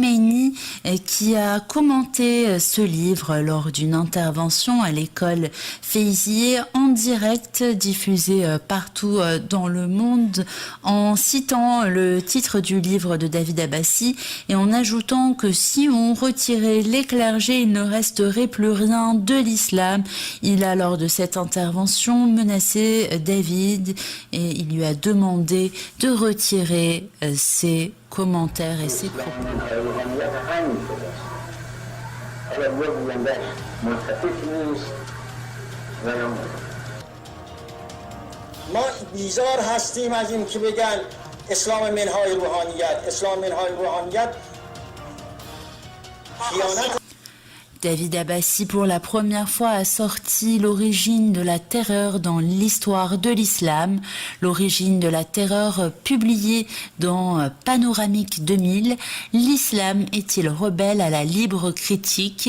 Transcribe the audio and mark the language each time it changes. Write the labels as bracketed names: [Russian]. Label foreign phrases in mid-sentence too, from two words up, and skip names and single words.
[French] qui a commenté ce livre lors d'une intervention à l'école Feyzieh en direct diffusée partout dans le monde, en citant le titre du livre de David Abbassi et en ajoutant que si on retirait les clergés, il ne resterait plus rien de l'islam. Il a, lors de cette intervention, menacé David et il lui a demandé de retirer ses commentaires et ses propos. [Persian] ما بیزار هستیم از این که بگن اسلام منهای روحانیت اسلام منهای روحانیت خیانت. [French] David Abbassi, pour la première fois, a sorti l'origine de la terreur dans l'histoire de l'islam. L'origine de la terreur publiée dans Panoramique 2000. L'islam est-il rebelle à la libre critique?